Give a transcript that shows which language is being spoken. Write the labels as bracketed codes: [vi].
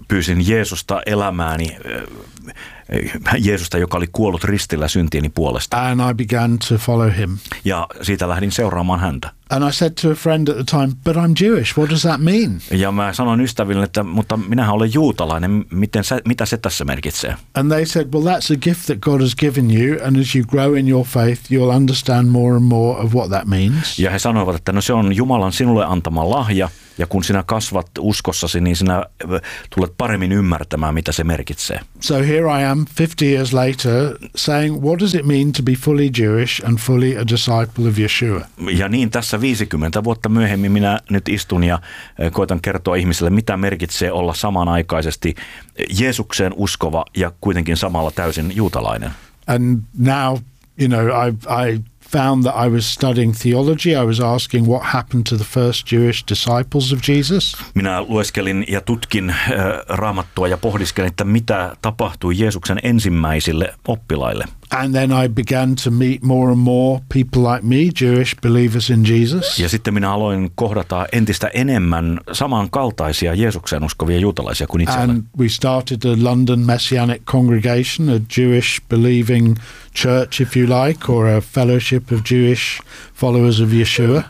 [fi] Pyysin Jeesusta elämääni, Jeesusta, joka oli kuollut ristillä syntieni puolesta. [en] And I began to follow him. [fi] Ja siitä lähdin seuraamaan häntä. [en] And I said to a friend at the time, but I'm Jewish, what does that mean? [fi] Ja mä sanoin ystäville, että mutta minähän olen juutalainen, mitä se tässä merkitsee? [en] And they said, well, that's a gift that God has given you, and as you grow in your faith, you'll understand more and more of what that means. [fi] Ja he sanoivat, että no se on Jumalan sinulle antama lahja, ja kun sinä kasvat uskossasi, niin sinä tulet paremmin ymmärtämään, mitä se merkitsee. [en] So here I am, 50 years later, saying, what does it mean to be fully Jewish and fully a disciple of Yeshua? [fi] Ja niin tässä 50 vuotta myöhemmin minä nyt istun ja koitan kertoa ihmiselle, mitä merkitsee olla samanaikaisesti Jeesukseen uskova ja kuitenkin samalla täysin juutalainen. [en] And now, you know, I found that I was studying theology. I was asking what happened to the first Jewish disciples of Jesus. [fi] Minä lueskelin ja tutkin Raamattua ja pohdiskelin, että mitä tapahtui Jeesuksen ensimmäisille oppilaille. [en] And then I began to meet more and more people like me, Jewish believers in Jesus. [fi] Ja sitten minä aloin kohdata entistä enemmän samankaltaisia Jeesukseen uskovia juutalaisia kuin itse. [en] And we started a London Messianic congregation, a Jewish believing church if you like, or a fellowship of Jewish followers of Yeshua.